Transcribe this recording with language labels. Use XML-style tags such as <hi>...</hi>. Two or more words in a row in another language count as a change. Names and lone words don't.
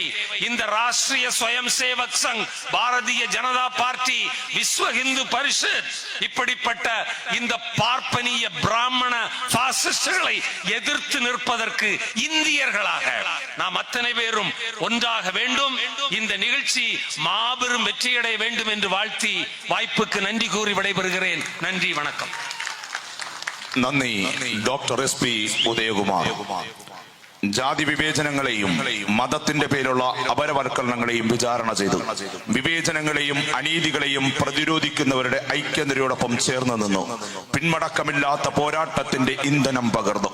<ta>இந்த ராஷ்டிரிய ஸ்வயம் சேவக் சங், பாரதிய ஜனதா பார்ட்டி, விஸ்வ இந்து பரிஷத், இப்படிப்பட்ட இந்த பார்ப்பனிய பிராமண பாசிஸ்டுகளை எதிர்த்து நிற்பதற்கு இந்தியர்களாக நாம் அத்தனை பேரும் ஒன்றாக வேண்டும். இந்த நிகழ்ச்சி மாபெரும் வெற்றியடைய வேண்டும் என்று வாழ்த்தி வாய்ப்புக்கு நன்றி கூறி விடைபெறுகிறேன். நன்றி, வணக்கம்.</ta> <ml>നന്ദി. ഡോക്ടർ SP ഉദയകുമാർ. ജാതി വിവേചനങ്ങളെയും മതത്തിന്റെ പേരുള്ള അപരവൽക്കരണങ്ങളെയും വിചാരണ ചെയ്തു. വിവേചനങ്ങളെയും അനീതികളെയും പ്രതിരോധിക്കുന്നവരുടെ ഐക്യനിരയോടൊപ്പം ചേർന്ന് നിന്നു. പിന്മടക്കമില്ലാത്ത പോരാട്ടത്തിന്റെ ഇന്ധനം പകർന്നു.</ml>